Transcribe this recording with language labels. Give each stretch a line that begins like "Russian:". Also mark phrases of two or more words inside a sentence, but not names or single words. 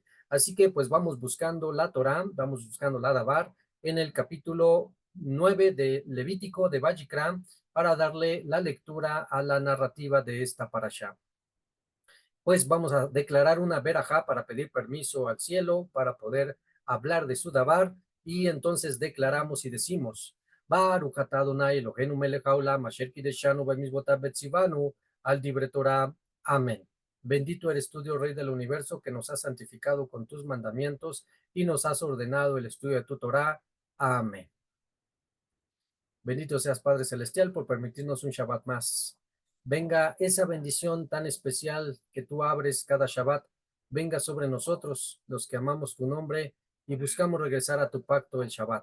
Spanish: Así que pues vamos buscando la Torá, vamos buscando la Dabar en el capítulo 9 de Levítico de Vayikra para darle la lectura a la narrativa de esta parashá. Pues vamos a declarar una verajá para pedir permiso al cielo para poder hablar de su Dabar y entonces declaramos y decimos,
Hebrew: ברוך אתה אדוני אלוהינו מלך העולם אשר קדשנו במצוותיו וציוונו על דברי תורה.
Spanish: Amén. Bendito eres tú, Dios Rey del universo, que nos has santificado con tus mandamientos y nos has ordenado el estudio de tu Torah. Amén. Bendito seas, Padre Celestial, por permitirnos un Shabbat más. Venga esa bendición tan especial que tú abres cada Shabbat, venga sobre nosotros, los que amamos tu nombre y buscamos regresar a tu pacto el Shabbat.